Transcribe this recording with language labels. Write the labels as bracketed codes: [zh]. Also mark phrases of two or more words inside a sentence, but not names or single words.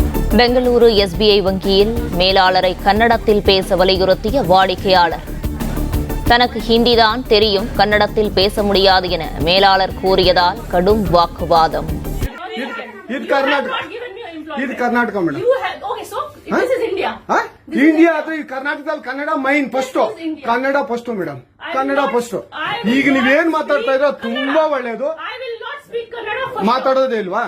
[ta] பெங்களூரு எஸ்பிஐ வங்கியில் மேலாளரை கன்னடத்தில் பேச வலியுறுத்திய வாடிக்கையாளர். தனக்கு ஹிந்திதான் தெரியும், கன்னடத்தில் பேச முடியாது என மேலாளர் கூறியதால் கடும் வாக்குவாதம். [kn] ಇದು ಕರ್ನಾಟಕ ಮೇಡಮ್. ಇಂಡಿಯಾ ಅದು ಕರ್ನಾಟಕದಲ್ಲಿ ಕನ್ನಡ [en] main first, [kn] ಕನ್ನಡ ಫಸ್ಟ್ ಮೇಡಮ್, ಕನ್ನಡ ಫಸ್ಟ್. ಈಗ ನೀವೇನ್ ಮಾತಾಡ್ತಾ ಇರೋ ತುಂಬಾ ಒಳ್ಳೇದು. ಮಾತಾಡೋದೇ ಇಲ್ವಾ?